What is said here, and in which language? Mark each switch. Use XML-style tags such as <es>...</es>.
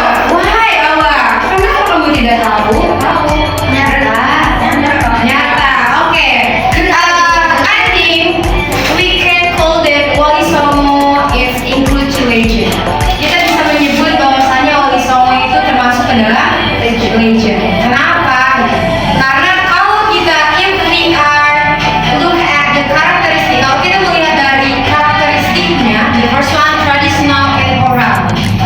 <id>Wahai awak, kenapa kamu tidak tahu? Nyata. Nyata, oke.</id> <en>I think we can call that Wali Songo is include to legend.</en> <id>Kita bisa menyebut bahwasannya Wali Songo itu termasuk ke dalam legend. Kenapa? Karena kalau kita</id> <en>if we are look at the characteristic,</en> <id>kalau kita melihat dari karakteristiknya,</id> <en>the first one traditional and oral.</en>